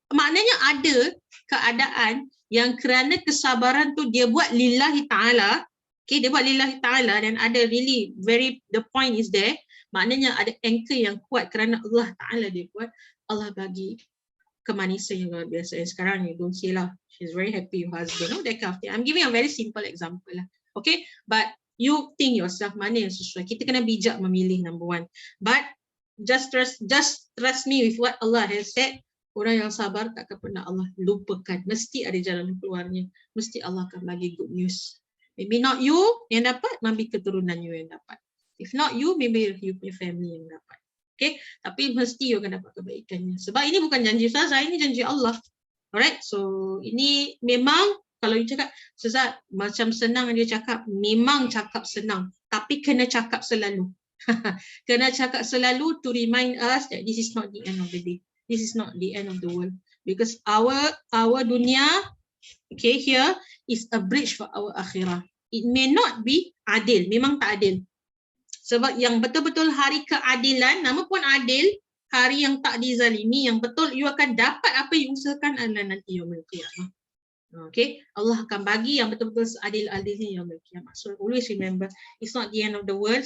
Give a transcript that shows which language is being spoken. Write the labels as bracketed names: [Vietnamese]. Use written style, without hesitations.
[Malay] Maknanya ada keadaan yang kerana kesabaran tu dia buat lillahi ta'ala, okay, dia buat lillahi ta'ala, dan ada [English] really the point is there, [Malay] maknanya ada anchor yang kuat kerana Allah Ta'ala dia buat, Allah bagi kemanisan yang luar biasa. [English] And sekarang you don't say lah, she's very happy with husband, that kind of thing. I'm giving a very simple example lah, okay, but you think yourself [Malay] mana yang sesuai. Kita kena bijak memilih, [English] number one. But just trust me with what Allah has said. [Malay] Orang yang sabar takkan pernah Allah lupakan. Mesti ada jalan keluarnya. Mesti Allah akan bagi [English] good news. Maybe not you [Malay] yang dapat, [English] maybe keturunan you yang dapat. If not you, maybe you punya family yang dapat. [Malay] Okay, tapi mesti you akan dapat kebaikannya. Sebab ini bukan janji Ustazah, ini janji Allah. [English] Alright, so [Malay] ini memang kalau you cakap, Ustazah macam senang dia cakap, memang cakap senang. Tapi kena cakap selalu. Kena cakap selalu [English] to remind us that this is not the end of the day. This is not the end of the world. Because our dunia, okay, here is a bridge for our akhirah. It may not be adil, [Malay] memang tak adil. Sebab yang betul-betul hari keadilan, nama pun adil, hari yang tak dizalimi, yang betul you akan dapat apa yang usahakan adalah nanti yaumul qiyamah. Okay, Allah akan bagi yang betul-betul seadil-adilnya yaumul qiyamah. [English] So always remember, it's not the end of the world.